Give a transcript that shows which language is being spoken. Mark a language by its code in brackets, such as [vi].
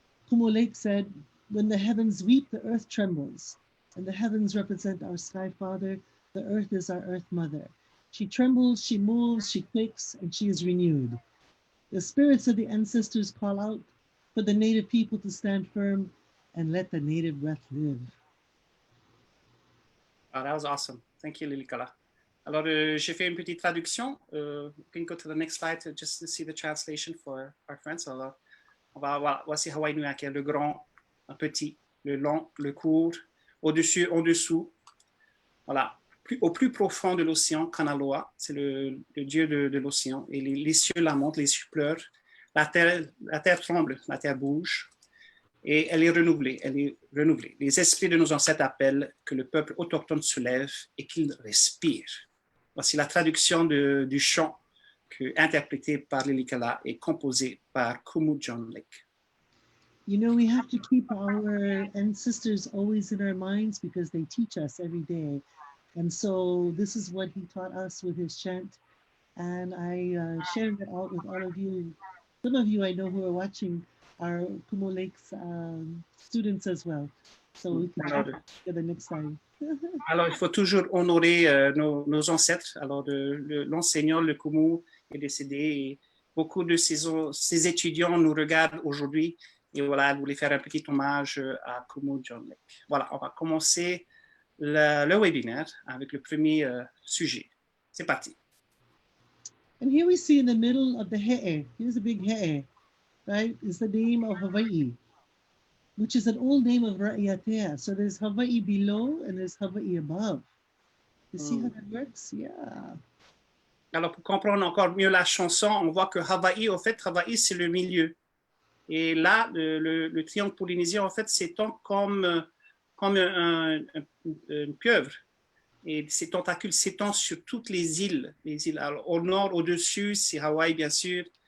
[en] Kumu Lake said, when the heavens weep, the earth trembles, and the heavens represent our sky father. The earth is our earth mother. She trembles, she moves, she quakes, and she is renewed. The spirits of the ancestors call out for the native people to stand firm and let the native breath live. Oh, that was awesome. Thank you, Lilikalā. [fr] Alors, j'ai fait une petite traduction. [en] You can go to the next slide just to see the translation for our friends. [fr] Alors, voilà, voici Hawaiʻinuiākea, le grand, un petit, le long, le court, au-dessus, en dessous. Voilà, au plus profond de l'océan, Kanaloa, c'est le dieu de l'océan. Et les cieux lamentent, les cieux pleurent. La terre tremble, la terre bouge. Et elle est renouvelée, Les esprits de nos ancêtres appellent que le peuple autochtone se lève et qu'il respire. Voici la traduction du chant interprété par Lilikalā et composé par Kumu John Lake. [en] You know, we have to keep our ancestors always in our minds because they teach us every day. And so this is what he taught us with his chant. And I shared that out with all of you. Some of you I know who are watching are Kumu Lake's students as well. So we can talk together next time. [fr] Alors, il faut toujours honorer nos ancêtres. Alors, l'enseignant, le Kumu, est décédé. Et beaucoup de ses étudiants nous regardent aujourd'hui. Et voilà, je voulais faire un petit hommage à Kumu John Lake. Voilà, on va commencer le webinaire avec le premier sujet. C'est parti. [en] And here we see in the middle of the he'e, here's a big he'e, right, is the name of Hawaii, which is an old name of Raiatea. So there's Hawaii below and there's Hawaii above. You see how that works? Yeah. [fr] Alors, pour comprendre encore mieux la chanson, on voit que Hawaï, au fait, Hawaï, c'est le milieu. Et là, le triangle polynésien, en fait, s'étend comme une pieuvre. Et ses tentacules s'étendent sur toutes les îles. Alors, au nord, au-dessus, c'est Hawaï, bien sûr.